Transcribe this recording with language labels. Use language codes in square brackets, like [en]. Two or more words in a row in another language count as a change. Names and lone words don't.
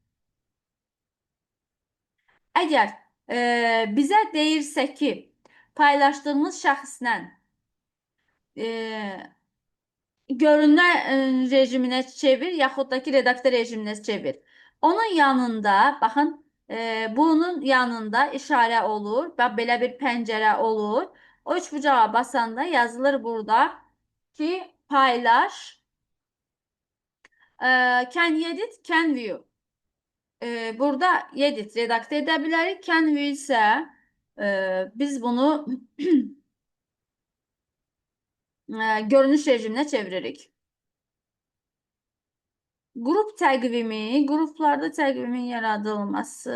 [az] Əgər bizə deyirsə ki, paylaşdığımız şəxslə görünmə rejiminə çevir, yaxud da ki, redaktor rejiminə çevir. Onun yanında, baxın, Bunun yanında işarə olur və belə bir pəncərə olur. O üç bucağa basanda yazılır burada ki paylaş, [en] can edit, can view. [az] Burada edit, redaktə edə bilərik. [en] Can view [az] isə biz bunu görünüş rejiminə çeviririk. Qrup təqvimi, qruplarda təqvimin yaradılması.